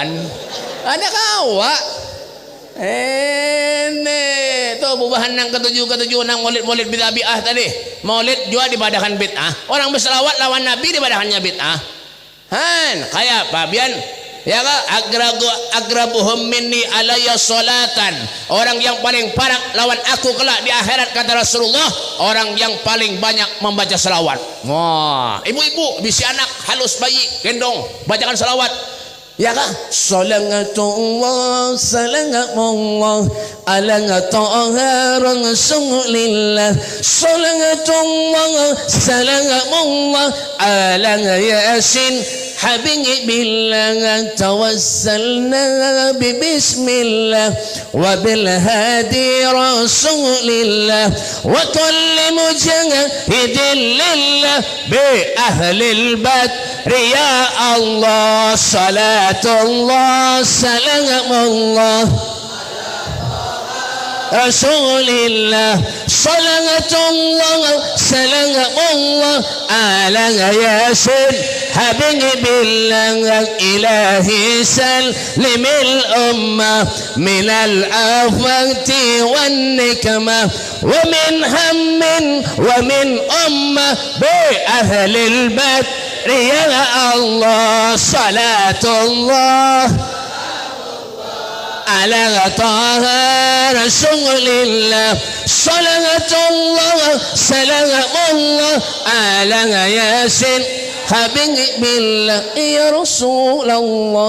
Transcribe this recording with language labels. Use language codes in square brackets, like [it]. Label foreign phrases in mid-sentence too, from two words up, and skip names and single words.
[bjn] Ada kawa. Tuh bubahan nang ketujuh nang maulid bid'ah tadi. Maulid juga dibadakan bid'ah. Orang berselawat lawan Nabi dibadakannya bid'ah. Kayak apa pian? [id] Ya kan [ar] أقربهم مني علي صلاة. [id] Orang yang paling parah lawan aku kelak di akhirat kata Rasulullah, orang yang paling banyak membaca selawat. [bjn] Wah, ibu-ibu bisi anak halus bayi gendong bacakan selawat. [id] Ya kan? [ar] صلاة الله سلام الله على طه رسول الله. صلاة الله سلام الله على يس حبيب الله توسلنا بسم الله وبالهادي رسول الله وكل مجاهد لله بأهل البدر يا الله. صلاة الله سلام الله رسول الله. صلاة الله سلام الله على يس حبيب بالله إلهي سلم الأمة من الآفات والنقمة ومن هم ومن غمة بأهل البدر يا الله صلاة الله على طه رسول الله صلاة الله سلام الله على يس حبيب بالله يا رسول الله.